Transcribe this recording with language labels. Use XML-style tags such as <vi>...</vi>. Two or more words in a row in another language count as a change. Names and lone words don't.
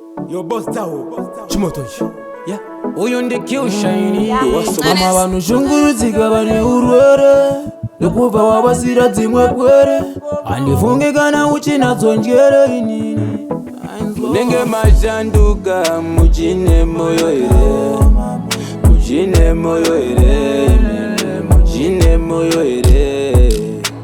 <sn>Yo, boss Tao, chimoto ichi.</sn> <en>Yeah.</en> <sn>Uyu ndi</sn> <en>Q Shine. Yo, what's up?</en> <sn>Mama vanoshungurudzika vane urwere, nekubva wavasira dzimwe pwere. Handifungi kana uchinadzo njere inini. Munenge mashanduka, muchine moyo here. Muchine moyo here. Muchine moyo here.</sn>